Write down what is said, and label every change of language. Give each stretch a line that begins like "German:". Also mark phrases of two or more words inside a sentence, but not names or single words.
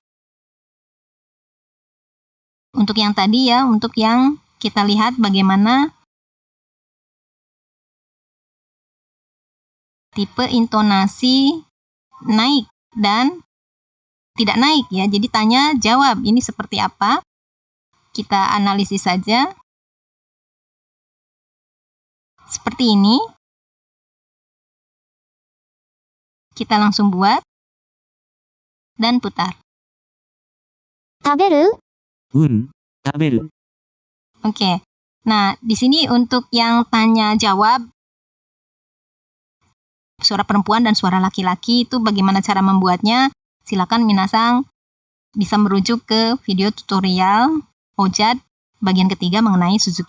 Indonesian: Untuk yang tadi ya, untuk yang kita lihat bagaimana tipe intonasi naik dan tidak naik ya. Jadi tanya jawab ini seperti apa? Kita analisis saja. Seperti ini. Kita langsung buat dan putar.
Japanese: 食べる? 食べる.
Indonesian: Oke. Nah, di sini untuk yang tanya jawab suara perempuan dan suara laki-laki itu bagaimana cara membuatnya? Silakan minasang bisa merujuk ke video tutorial OJAD bagian ketiga mengenai Suzuki-ku.